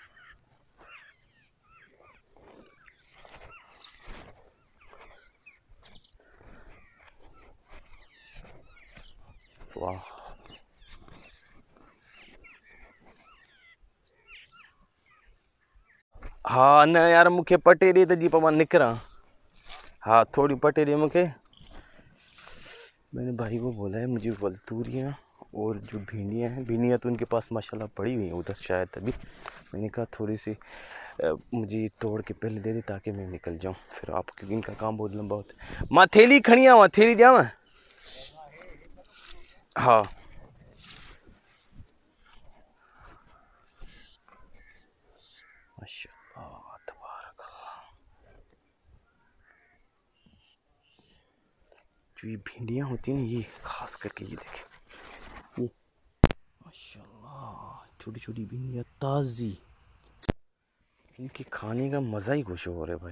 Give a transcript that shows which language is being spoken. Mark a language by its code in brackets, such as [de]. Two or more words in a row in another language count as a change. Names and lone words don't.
[sd] वाह हाँ न यार, मूंखे पटेरी त जी पवन निकरा। [hi] हाँ थोड़ी पटेरी मुझे, मैंने भाई को बोला है मुझे वलतूरियाँ और जो भिंडियाँ हैं, भिंडियाँ तो उनके पास माशाल्लाह पड़ी हुई हैं उधर शायद अभी। मैंने कहा थोड़ी सी मुझे तोड़ के पहले दे दे ताकि मैं निकल जाऊँ फिर आप, क्योंकि इनका काम बहुत लंबा होता है। [sd] मां थैली खणी आवां, थैली ॾियांव? [ar] हाँ ما شاء الله تبارك الله. [hi] जो ये भिंडियाँ होती हैं ना, ये खास करके ये देखें, ये माशाल्लाह छोटी छोटी भिंडियाँ ताज़ी, इनके खाने का मज़ा ही कुछ और है भाई।